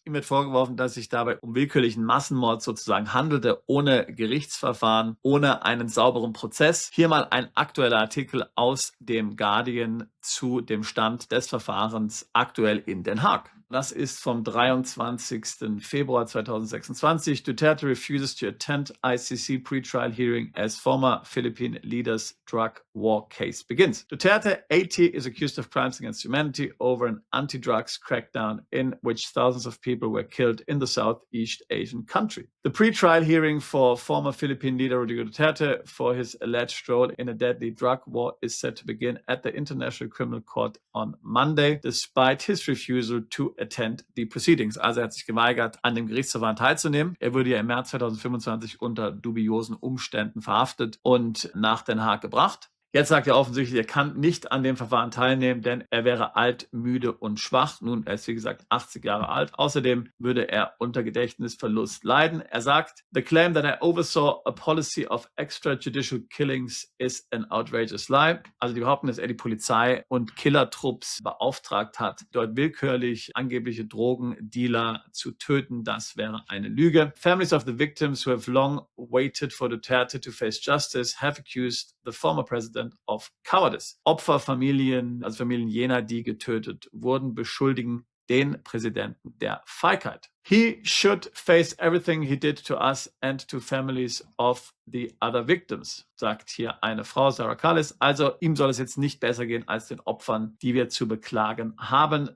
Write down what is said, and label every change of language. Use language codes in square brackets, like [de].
[de] Ihm wird vorgeworfen, dass sich dabei um willkürlichen Massenmord sozusagen handelte, ohne Gerichtsverfahren, ohne einen sauberen Prozess. Hier mal ein aktueller Artikel aus dem Guardian zu dem Stand des Verfahrens aktuell in Den Haag. Das ist vom 23. Februar 2026. [en] Duterte refuses to attend ICC pre-trial hearing as former Philippine leader's drug war case begins. Duterte, 80, is accused of crimes against humanity over an anti-drugs crackdown in which thousands of people were killed in the Southeast Asian country. The pre-trial hearing for former Philippine leader Rodrigo Duterte for his alleged role in a deadly drug war is set to begin at the International Criminal Court on Monday, despite his refusal to attend the proceedings. [de] Also er hat sich geweigert, an dem Gerichtsverfahren teilzunehmen. Er wurde ja im März 2025 unter dubiosen Umständen verhaftet und nach Den Haag gebracht. Jetzt sagt er offensichtlich, er kann nicht an dem Verfahren teilnehmen, denn er wäre alt, müde und schwach. Nun, er ist wie gesagt 80 Jahre alt. Außerdem würde er unter Gedächtnisverlust leiden. Er sagt, [en] the claim that I oversaw a policy of extrajudicial killings is an outrageous lie. [de] Also die Behauptung, dass er die Polizei und Killertrupps beauftragt hat, dort willkürlich angebliche Drogendealer zu töten, das wäre eine Lüge. [en] Families of the victims who have long waited for Duterte to face justice have accused the former president of cowardice. [de] Opferfamilien, also Familien jener, die getötet wurden, beschuldigen den Präsidenten der Feigheit. [en] He should face everything he did to us and to families of the other victims, [de] sagt hier eine Frau, [en] Sarah Callis. [de] Also ihm soll es jetzt nicht besser gehen als den Opfern, die wir zu beklagen haben.